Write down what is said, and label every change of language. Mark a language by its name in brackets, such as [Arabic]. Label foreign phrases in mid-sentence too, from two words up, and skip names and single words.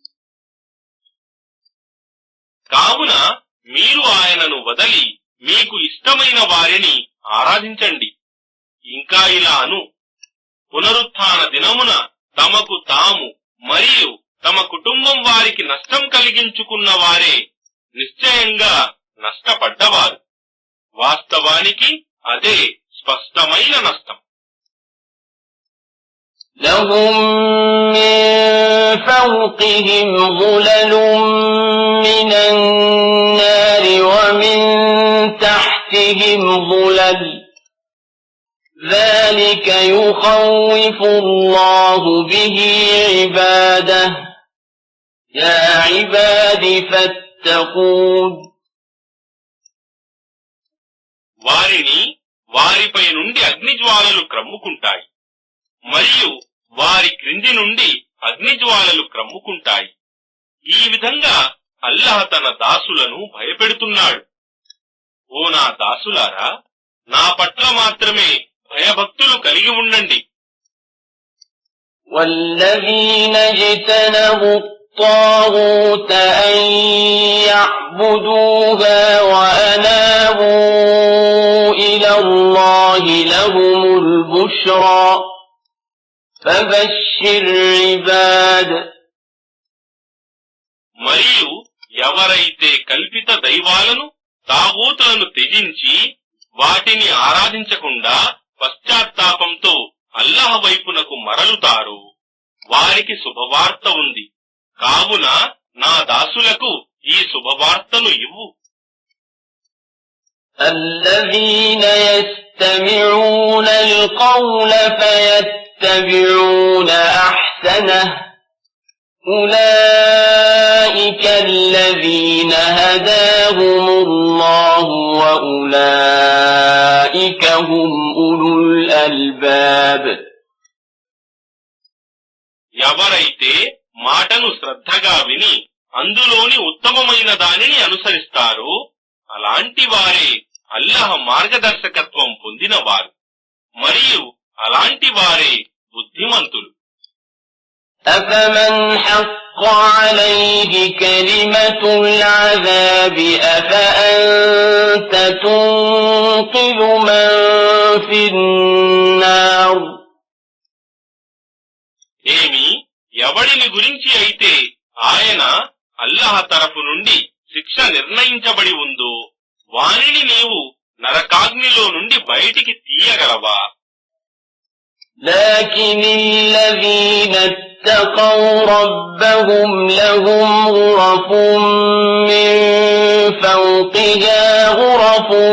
[Telugu] కావున మీరు ఆయనను వదలి మీకు ఇష్టమైన వారిని ఆరాధించండి. ఇంకా ఇలాను, పునరుత్థాన దినమున తమకు తాము మరియు తమ కుటుంబం వారికి నష్టం కలిగించుకున్న వారే నిశ్చయంగా నష్టపడ్డవారు. వాస్తవానికి అదే స్పష్టమైన నష్టం. [Arabic] لهم من فوقهم ظلل من النار ومن تحتهم ظلل ذلك يخوف الله به عباده يا عباد فاتقون [Telugu] వారిని వారిపై నుండి అగ్నిజ్వాలలు క్రమ్ముకుంటాయి మరియు వారి క్రింది నుండి అగ్నిజ్వాలలు క్రమ్ముకుంటాయి. ఈ విధంగా అల్లాహ్ తన దాసులను భయపెడుతున్నాడు. ఓ నా దాసులారా, నా పట్ల మాత్రమే భయభక్తులు కలిగి ఉండండి. [Arabic] والذين اجتنبوا الطاغوت أن يعبدوها وأنابوا إلى الله لهم البشرى فبشر عباد. [Telugu] మరియు ఎవరైతే కల్పిత దైవాలను తాగూతులను త్యజించి వాటిని ఆరాధించకుండా పశ్చాత్తాపంతో అల్లాహ్ వైపునకు మరలుతారు, వారికి శుభవార్త ఉంది. కావున నా దాసులకు ఈ శుభవార్తను ఇవ్వు. [Arabic] الذين يستمعون القول فيتبعون أحسنه أولئك الذين هداهم الله وأولئك هم أولو الألباب. [Telugu] ఎవరైతే మాటను శ్రద్ధగా విని అందులోని ఉత్తమమైన దానిని అనుసరిస్తారో అలాంటి వారే అల్లాహ్ మార్గదర్శకత్వం పొందినవారు, మరియు అలాంటి వారే బుద్ధిమంతులు. [Arabic] أفمن حق عليه كلمة العذاب أفأنت تنقذ من في النار. [Telugu] ఏమి ఎవడిని గురించి అయితే ఆయన అల్లాహ్ తరఫు నుండి శిక్ష నిర్ణయించబడి ఉందో వానిని నీవు నరకాగ్నిలో నుండి బయటికి తీయగలవా? [Arabic] لكن الذين اتقوا ربهم لهم غرف من فوقها غرف